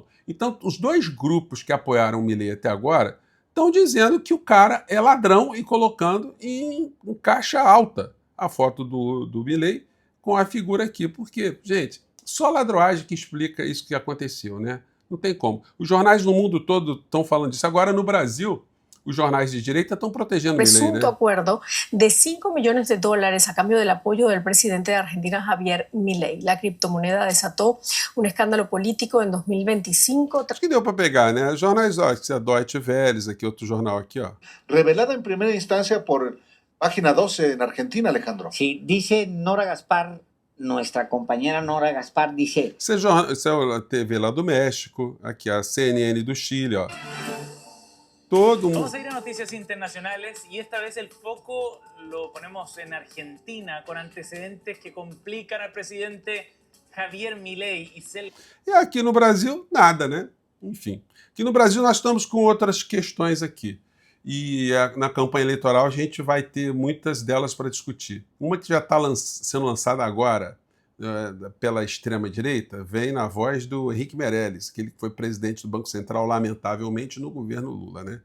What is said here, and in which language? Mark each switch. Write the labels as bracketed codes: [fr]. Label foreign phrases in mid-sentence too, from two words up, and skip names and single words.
[pt] Então, os dois grupos que apoiaram o Milei até agora estão dizendo que o cara é ladrão e colocando em caixa alta a foto do Milei com a figura aqui. Porque, gente, só ladroagem que explica isso que aconteceu, né? Não tem como. Os jornais no mundo todo estão falando disso. Agora, no Brasil, os jornais de direita estão protegendo o Milei, né? [es] Presunto acuerdo de 5 millones de dólares a cambio del apoyo del presidente de Argentina, Javier Milei. La criptomoneda desató un escándalo político en 2025. [pt] Acho que deu para pegar, né? Jornais, ó, a Deutsche Welle, aqui, outro jornal aqui, ó. [es] Revelada en primera instancia por Página 12 en Argentina, Alejandro. Sí, dice Nora Gaspar, nuestra compañera Nora Gaspar, dice... [pt] Essa é a TV lá do México, aqui a CNN do Chile, ó. [es] Vamos a ir a noticias internacionales y esta vez el foco lo ponemos en Argentina con antecedentes que complican al presidente Javier Milei [pt] E aqui no Brasil, nada, né? Enfim. Aqui no Brasil nós estamos com outras questões aqui. E na campanha eleitoral a gente vai ter muitas delas para discutir. Uma que já está sendo lançada agora pela extrema-direita vem na voz do Henrique Meirelles, aquele que foi presidente do Banco Central, lamentavelmente, no governo Lula, né?